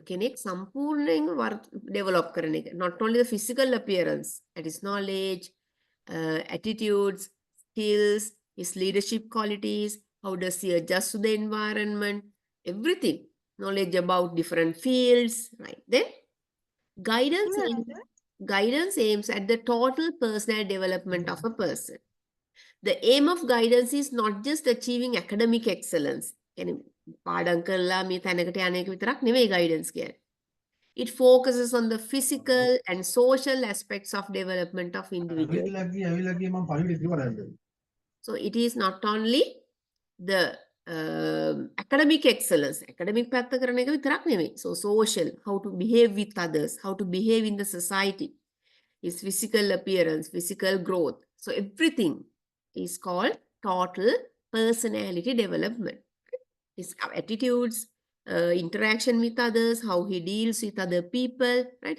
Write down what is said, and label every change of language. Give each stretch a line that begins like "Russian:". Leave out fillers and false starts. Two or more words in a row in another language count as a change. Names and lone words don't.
English: Develop not only the physical appearance, that is knowledge, attitudes, skills, his leadership qualities, how does he adjust to the environment, everything. Knowledge about different fields, right? Then guidance aims at the total personal development of a person. The aim of guidance is not just achieving academic excellence.
Sinhala: පාඩම් කරලා මේ තැනකට යන එක විතරක් නෙවෙයි guidance කියන්නේ.
English: It focuses on the physical and social aspects of development of individual.
Sinhala: ඇවිල්ලා මම පණිවිඩ කිව්වද?
English: So it is not only the academic excellence.
Sinhala: Academic පැත්ත කරන එක විතරක් නෙවෙයි.
English: So social, how to behave with others, how to behave in the society, his physical appearance, physical growth. So everything is called total personality development. His attitudes, interaction with others, how he deals with other people, right?